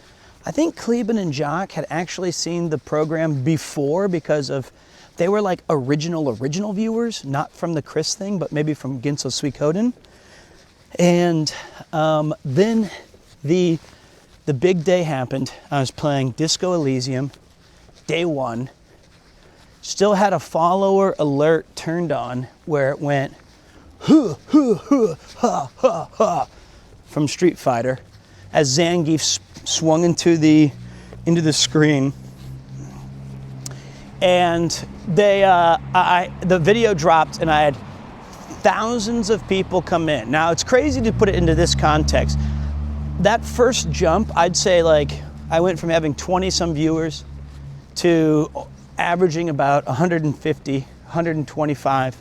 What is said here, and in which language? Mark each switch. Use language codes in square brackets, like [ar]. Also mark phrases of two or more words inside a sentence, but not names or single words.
[en] I think Kleben and Jock had actually seen the program before because they were like original viewers, not from the Chris thing, but maybe from Ginso Suikoden. And then the big day happened. I was playing Disco Elysium, day one. Still had a follower alert turned on where it went, huh, huh, huh, ha, ha, ha, from Street Fighter, as Zangief swung into the screen. And the video dropped, and I had thousands of people come in. Now, it's crazy to put it into this context. That first jump, I'd say like I went from having 20 some viewers to averaging about 150, 125.